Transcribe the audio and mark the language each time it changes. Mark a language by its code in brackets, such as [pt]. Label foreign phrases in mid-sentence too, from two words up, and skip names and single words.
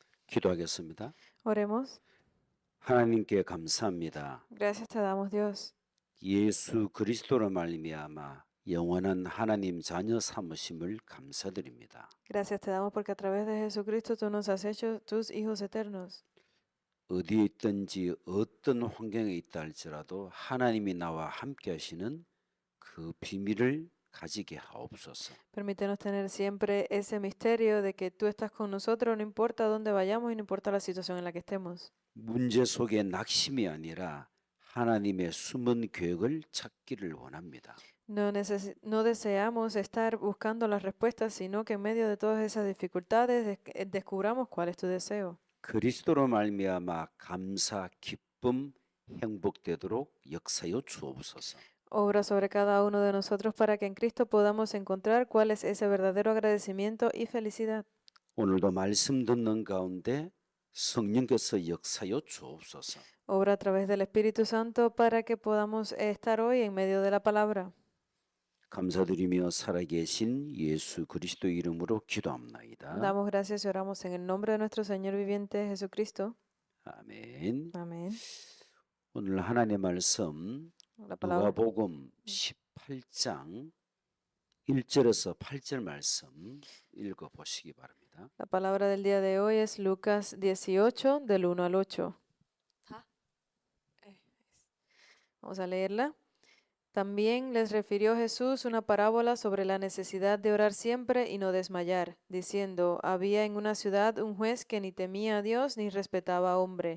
[ko] 기도하겠습니다. [es] Oremos. [ko] 하나님께 감사합니다. [es] Gracias te damos, Dios. [ko] 예수 그리스도로 말미암아 영원한 하나님 자녀 삼으심을 감사드립니다. [es] Gracias te damos porque a través de Jesucristo tú nos has hecho tus hijos eternos. [ko] 어디에 있든지 어떤 환경에 있다 할지라도 하나님이 나와 함께 하시는 그 비밀을 가지게 하옵소서. [es] Permítenos tener siempre ese misterio de que tú estás con nosotros, no importa dónde vayamos y no importa la situación en la que estemos. [ko] 문제 속에 낙심이 아니라 하나님의 숨은 계획을 찾기를 원합니다. [es] No deseamos estar buscando las respuestas, sino que en medio de todas esas dificultades descubramos cuál es tu deseo. [ko] 그리스도로 말미암아 감사, 기쁨, 행복되도록 역사여 주옵소서. [es] Obra sobre cada uno de nosotros para que en Cristo podamos encontrar cuál es ese verdadero agradecimiento y felicidad. [ko] 오늘도 말씀 듣는 가운데 성령께서 역사여 주옵소서. [es] Obra a través del Espíritu Santo para que podamos estar hoy en medio de la palabra. [ko] 감사드리며 살아계신 예수 그리스도 이름으로 기도합나이다. [es] Damos gracias y oramos en el nombre de nuestro Señor viviente Jesucristo. [ko] 아멘. [es] Amén. [ko] 오늘 하나님의 말씀 [es] La palabra, [ko] 누가복음 18장 1절에서 8절 말씀 읽어 보시기 바랍니다. [es] la palabra del día de hoy es Lucas 18, del 1 al 8. Vamos a leerla. También les refirió Jesús una parábola sobre la necesidad de orar siempre y no desmayar, diciendo, había en una ciudad un juez que ni temía a Dios ni respetaba a hombre.